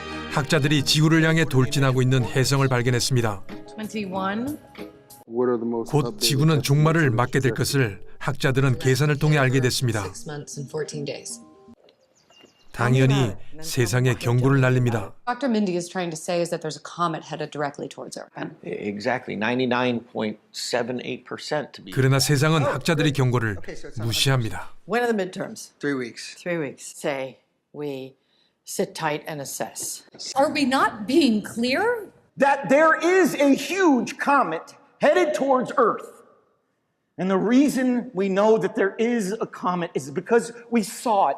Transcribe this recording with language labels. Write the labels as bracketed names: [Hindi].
[Korean] 학자들이 지구를 향해 돌진하고 있는 혜성을 발견했습니다. 21. 곧 지구는 종말을 맞게 될 것을 학자들은 계산을 통해 알게 됐습니다. 당연히 세상에 경고를 날립니다. [English] Dr. Mindy is trying to say is that there's a comet headed directly towards Earth. Exactly, 99.78% to be. [Korean] 그러나 세상은 학자들의 경고를 무시합니다. [English] When are the midterms? 3 weeks. 3 weeks. Say we sit tight and assess. Are we not being clear? That there is a huge comet headed towards Earth. And the reason we know that there is a comet is because we saw it.